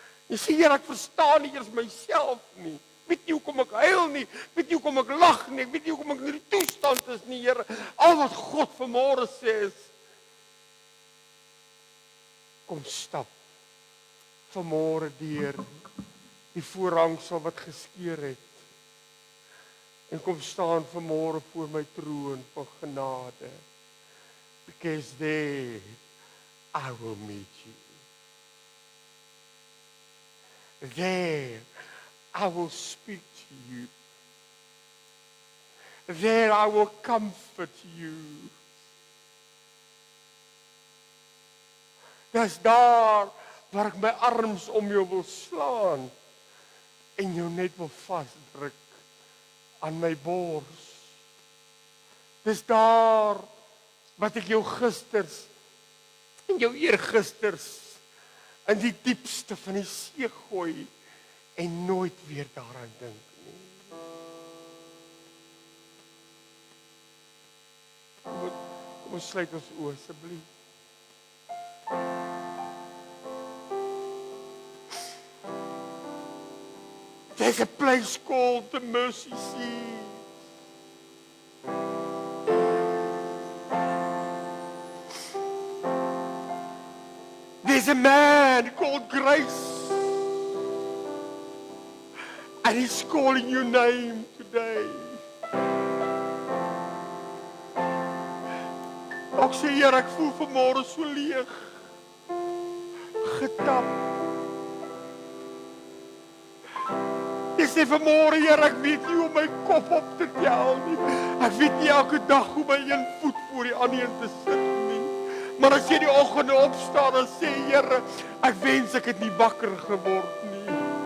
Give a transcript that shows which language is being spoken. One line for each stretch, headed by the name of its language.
Afrikaans: Jy sê, Here, ek verstaan nie eers myself nie. Weet nie hoekom ek huil nie, weet nie hoekom ek lag nie, weet nie hoekom ek in hierdie toestand is nie, Here. Al wat God vanmôre sê is, kom stap vanmôre deur die voorhangsel wat geskeur het. En kom staan vanmôre voor my troon van genade.
English: Because there I will meet you. There I will speak to you. There I will comfort you.
Afrikaans: Dis daar waar ek my arms om jou wil slaan en jou net wil vasdruk aan my bors. Dis daar wat ek jou gisters en jou eergisters in die diepste van die see gooi en nooit weer daaraan dink nie. Kom ons sluit ons oë asseblief.
English: There's a place called the Mercy Seat. There's a man called Grace. And he's calling your name today.
Afrikaans: Ek sê, Here, ek voel vanmôre so leeg. Getap. Ek sê vanmôre, Here, ek weet nie hoe my kop op te tel nie. Ek weet nie elke dag hoe my een voet voor die ander een te sit nie. Maar as jy die oggend opstaan en sê, Here, ek wens ek het nie wakker geword nie.